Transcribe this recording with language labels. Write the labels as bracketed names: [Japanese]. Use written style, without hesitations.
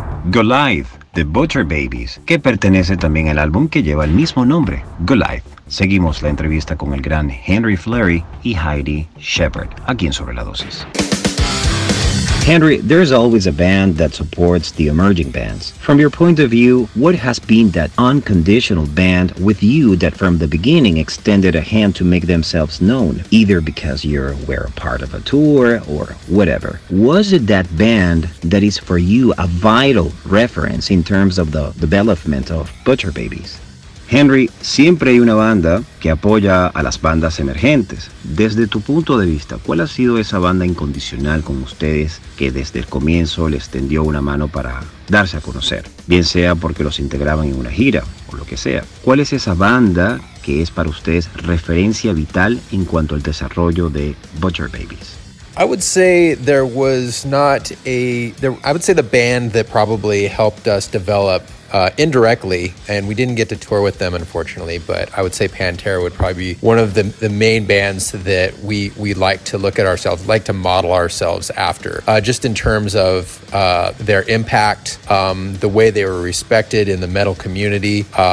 [Spanish] Goliath, de Butcher Babies, que pertenece también al álbum que lleva el mismo nombre, Goliath. Seguimos la entrevista con el gran Henry Fleury y Heidi Shepherd, aquí en Sobre la Dosis. [English] Henry, there's always a band that supports the emerging bands. From your point of view, what has been that unconditional band with you that from the beginning extended a hand to make themselves known, either because you were a part of a tour or whatever? Was it that band that is for you a vital reference in terms of the development of Butcher Babies? [Spanish] Henry, siempre hay una banda que apoya a las bandas emergentes. Desde tu punto de vista, ¿cuál ha sido esa banda incondicional con ustedes que desde el comienzo les tendió una mano para darse a conocer? Bien sea porque los integraban en una gira o lo que sea. ¿Cuál es esa banda que es para ustedes referencia vital en cuanto al desarrollo de Butcher Babies? [English] I would say there was not a... I would say the band that probably helped us develop indirectly, and we didn't get to tour with them, unfortunately, but I would say Pantera would probably be one of the main bands that we like to look at ourselves, like to model ourselves after, just in terms of their impact, the way they were respected in the metal community.